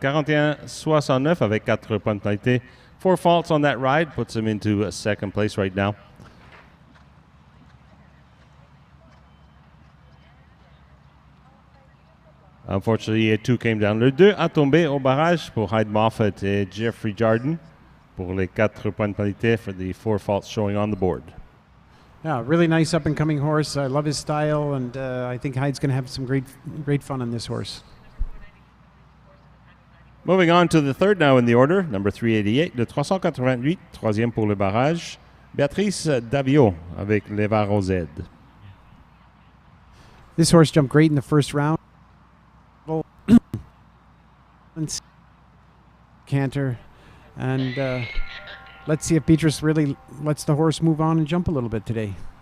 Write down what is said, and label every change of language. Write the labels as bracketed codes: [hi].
[fr] 41.69 avec 4 points de pénalité. [en] 4 faults on that ride, puts him into second place right now. Unfortunately, 2 came down. [fr] Le 2 a tombé au barrage pour Hyde Moffat et Jeffrey Jardin pour les 4 points de pénalité [en] for the 4 faults showing on the board. Yeah, really nice up-and-coming horse. I love his style, and I think Hyde's going to have some great fun on this horse. Moving on to the third now in the order, number 388, [fr] le 388, troisième pour le barrage, [en] Béatrice Davio avec Les Varros. This horse jumped great in the first round. Canter, and let's see if Beatrice really lets the horse move on and jump a little bit today.